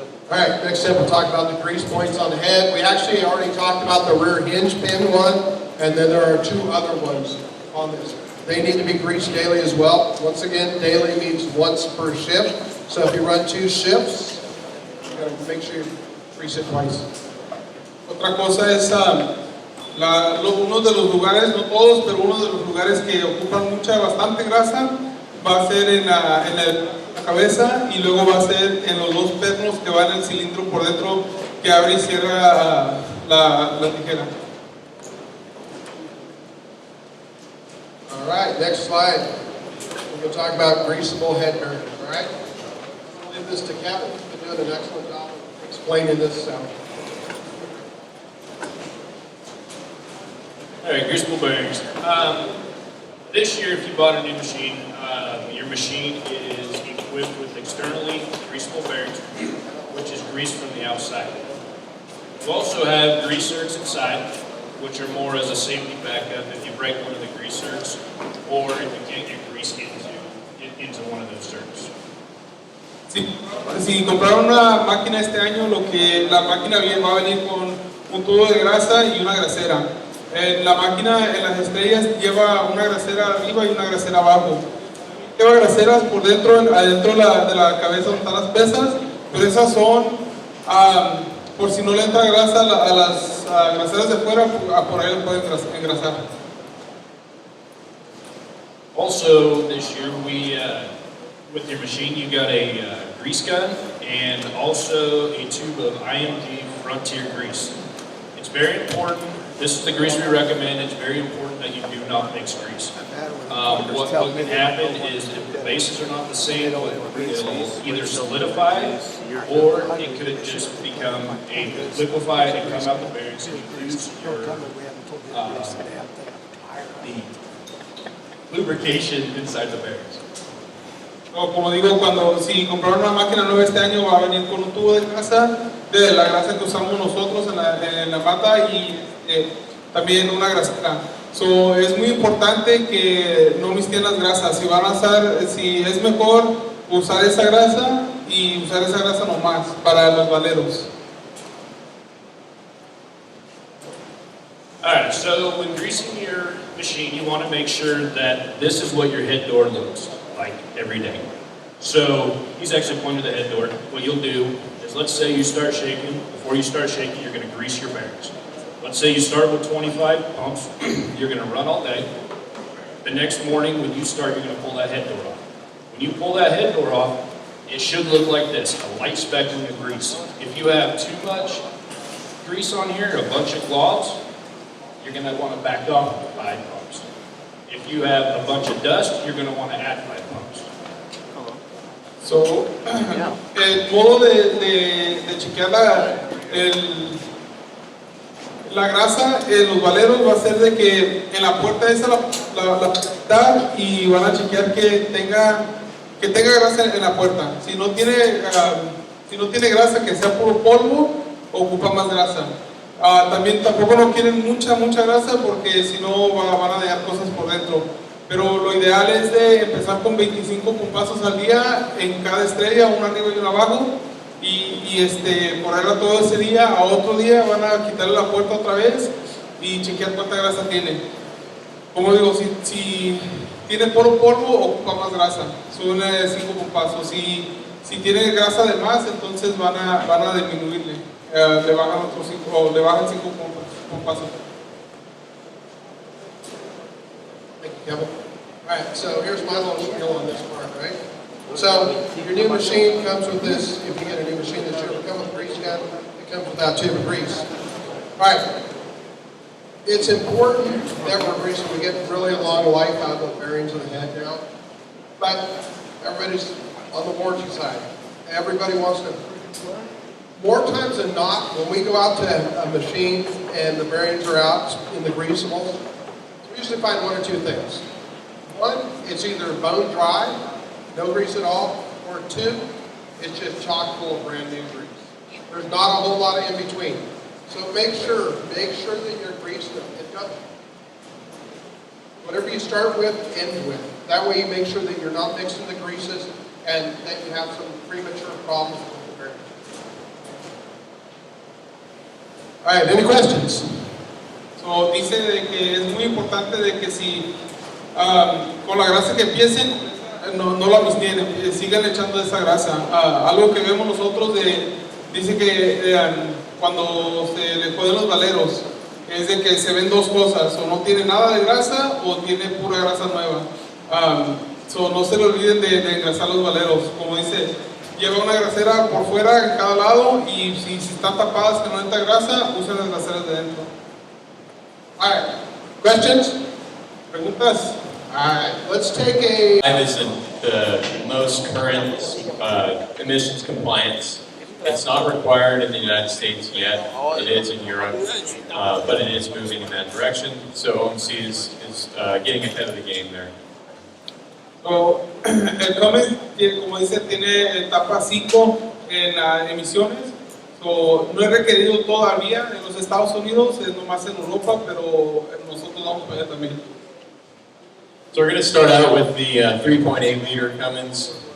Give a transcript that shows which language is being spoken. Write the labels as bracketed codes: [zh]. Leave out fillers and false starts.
[en] All right, next step we'll talk about the grease points on the head. We actually already talked about the rear hinge pin one, and then there are two other ones on this. They need to be greased daily as well. Once again, daily means once per shift. So if you run 2 shifts, you gotta make sure you grease it twice. [es] Otra cosa es uno de los lugares, no todos, pero uno de los lugares que ocupan bastante grasa va a ser en la cabeza, y luego va a ser en los 2 pernos que van en el cilindro por dentro, que abre y cierra la tijera. [en] All right, next slide. We're going to talk about greasable head bearings. All right, I'll leave this to Kevin. He's been doing an excellent job explaining this. All right, greasable bearings. This year, if you bought a new machine, your machine is equipped with externally greasable bearings, which is greased from the outside. You also have grease zerks inside, which are more as a safety backup if you break one of the grease zerks, or if you can't get grease into one of those zerks. [es] Si compraron una máquina este año, la máquina va a venir con un tubo de grasa y una grasera. La máquina en las estrellas lleva una grasera arriba y una grasera abajo. Lleva graseras por adentro de la cabeza donde están las pesas, pero esas son por si no le entra grasa a las graseras de fuera, por ahí lo pueden engrasar. [en] Also, this year, with your machine, you got a grease gun and also a tube of IMG Frontier grease. It's very important. This is the grease we recommend. It's very important that you do not mix grease. What can happen is if the bases are not the same, it'll either solidify or it could just become liquefied and come out the bearings and you lose the lubrication inside the bearings. [es] Como digo, si compraron una máquina nueva este año, va a venir con un tubo de grasa, de la grasa que usamos nosotros en la pata, y también una grasera. Es muy importante que no mezclen las grasas. Si es mejor usar esa grasa y usar esa grasa nomás para los valeros. [en] Alright, so when greasing your machine, you want to make sure that this is what your head door looks like every day. So he's actually pointing to the head door. What you'll do is, let's say you start shaking. Before you start shaking, you're going to grease your bearings. Let's say you start with 25 pumps. You're going to run all day. The next morning when you start, you're going to pull that head door off. When you pull that head door off, it should look like this, a light speckling of grease. If you have too much grease on here, a bunch of globs, you're going to want to back off 5 pumps. If you have a bunch of dust, you're going to want to add 5 pumps. [es] El modo de chequear la grasa en los valeros va a ser de que en la puerta esa la quitar, y van a chequear que tenga grasa en la puerta. Si no tiene grasa, que sea puro polvo, ocupa más grasa. También tampoco no quieren mucha grasa, porque si no van a dañar cosas por dentro. Pero lo ideal es de empezar con 25 compassos al día en cada estrella, una arriba y una abajo, y ponerla todo ese día. A otro día van a quitarle la puerta otra vez y chequear cuánta grasa tiene. Como digo, si tiene puro polvo, ocupa más grasa, son 5 compassos. Si tiene grasa de más, entonces van a disminuirle, le bajan otros 5, o le bajan 5 compassos. [en] Thank you, Kevin. All right, so here's my little spiel on this part, right? So your new machine comes with this. If you get a new machine this year, it comes with a grease gun. It comes without tube of grease. All right. It's important that we're greasing. We get really a long life out of the bearings of the head now. But everybody's on the warranty side. Everybody wants to more times than not, when we go out to a machine and the bearings are out in the greasables, we usually find one or two things. One, it's either bone dry, no grease at all, or two, it's just chock full of brand new grease. There's not a whole lot of in between. So make sure that you're greased. Whatever you start with, end with. That way you make sure that you're not mixing the greases and that you have some premature problems with the bearing. All right, any questions? [es] So, dice de que es muy importante de que si con la grasa que empiecen, no la abstienen, sigan echando esa grasa. Algo que vemos nosotros dice que cuando se le ponen los valeros, es de que se ven dos cosas, o no tiene nada de grasa o tiene pura grasa nueva. No se le olviden de engrasar los valeros. Como dice, lleva una grasera por fuera en cada lado y si están tapadas que no entra grasa, usen las graseras de dentro. [en] All right, questions? [es] ¿Preguntas? [en] All right, let's take a... Is the most current emissions compliance. It's not required in the United States yet. It is in Europe, but it is moving in that direction. So OMC is getting ahead of the game there. [es] So, el Cummins, como dice, tiene etapa 5 en emisiones. So, no es requerido todavía en los Estados Unidos, es nomás en Europa, pero nosotros vamos para allá también. [en] So we're going to start out with the 3.8 liter Cummins.